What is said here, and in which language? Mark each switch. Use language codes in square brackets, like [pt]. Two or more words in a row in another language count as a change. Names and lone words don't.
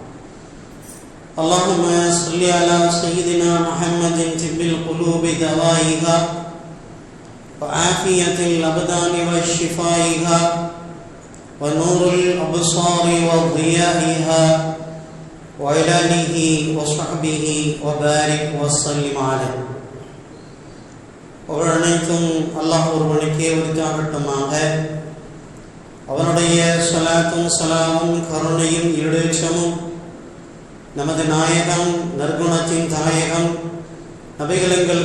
[ar] اللهم صل على سيدنا محمد طب القلوب دوائها وعافية الأبدان وشفائها ونور الأبصار وضيائها وعلى آله وصحبه وبارك وسلم عليه [ta] அனைத்தும் அல்லாஹ் ஒருவனுக்கே உரித்தாகட்டுமாக. அவனுடைய ஸலாத்தும் ஸலாமும் கருணையும் ஈடேற்றமும் நமது நாயகம் நற்குணத்தின் தாயகம் நபிகளெங்கள்